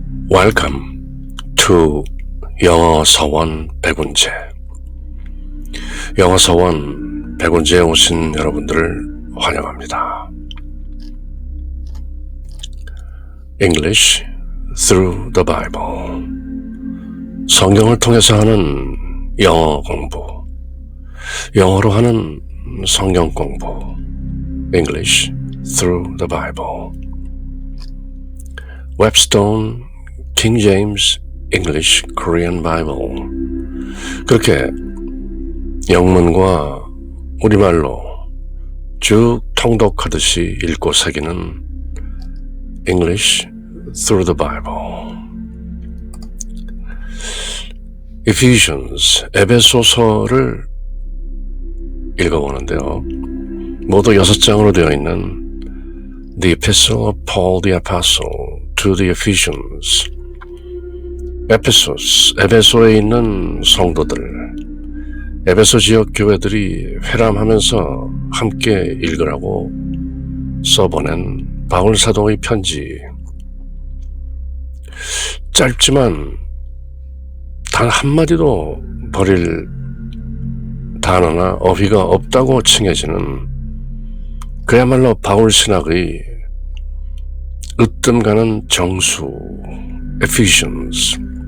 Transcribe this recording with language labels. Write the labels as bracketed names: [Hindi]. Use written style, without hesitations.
[English] Welcome to 영어 서원 백운재. [Korean] 영어 서원 백운재에 오신 여러분들을 환영합니다. [English] English through the Bible. [Korean] 성경을 통해서 하는 영어 공부. 영어로 하는 성경 공부. [English] English through the Bible. Webstone King James English Korean Bible. [Korean] 그렇게 영문과 우리말로 쭉 통독하듯이 읽고 새기는 English through the Bible. Ephesians, 에베소서를 읽어보는데요. [English] 모두 6장으로 되어 있는 The Epistle of Paul the Apostle to the Ephesians. [Korean] 에베소에 있는 성도들, 에베소 지역 교회들이 회람하면서 함께 읽으라고 써보낸 바울 사도의 편지. 짧지만 단 한마디도 버릴 단어나 어휘가 없다고 칭해지는 그야말로 바울 신학의 으뜸 가는 정수, Ephesians.